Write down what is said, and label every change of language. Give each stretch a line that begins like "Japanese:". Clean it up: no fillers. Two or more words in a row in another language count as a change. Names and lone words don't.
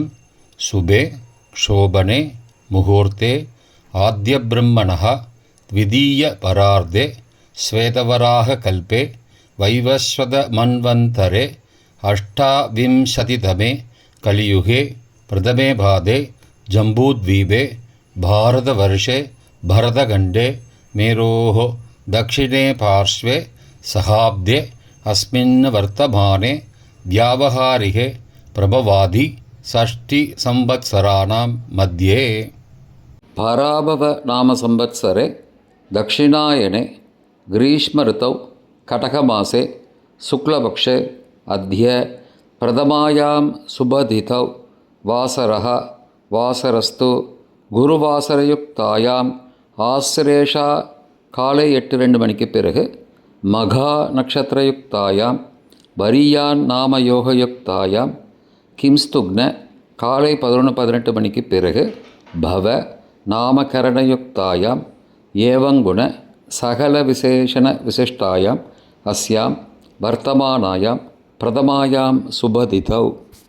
Sanskrit: शुभे शोभने मुहूर्ते आद्य ब्रह्मणः द्वितीय परार्धे श्वेतवराह कल्पे वैवस्वत मन्वन्तरे अष्टाविंशतितमे कलियुगे प्रथमे पादे जम्बूद्वीपे भारतवर्षे भरतखण्डे मेरोः दक्षिणे पार्श्वे सहाब्दे अस्मिन् वर्तमाने व्यावहारिके प्रभवादि षष्टिसंवत्सराणां मध्ये पराभव नाम संवत्सरे दक्षिणायने ग्रीष्म ऋतौ कटकमासे शुक्लपक्षे अद्य प्रथमायां शुभतिथौ वासरः वासरस्तु गुरुवासरयुक्तायाम् आश्लेषा காலை
Tamil: 8:02 மணிக்கு பிறகு
Sanskrit: मघा नक्षत्रयुक्तायाम् वरीयान् नाम योगयुक्तायाम् किंस्तुघ्न
Tamil: காலை 11:18 மணிக்கு பிறகு
Sanskrit: बव नामकरणयुक्तायाम् एवंगुण सकल विशेषण विशिष्टायाम् अस्याम् वर्तमानायाम् प्रथमायाम् शुभतिथौ